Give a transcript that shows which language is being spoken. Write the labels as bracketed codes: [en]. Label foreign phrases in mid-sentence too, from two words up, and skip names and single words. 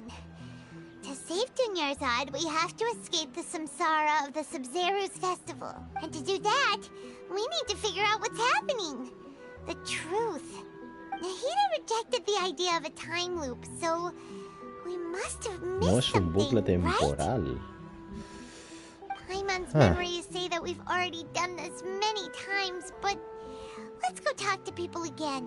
[en] To save Dunyarzad, we have to escape the samsara of the Sub-Zeru's festival. And to do that, we need to figure out what's happening. The truth. Nahida rejected the idea of a time loop, so we must have missed [es] No es un bucle [en] something, [es] temporal. [en] right? Paimon's memories say that we've already done this many times, but let's go talk to people again.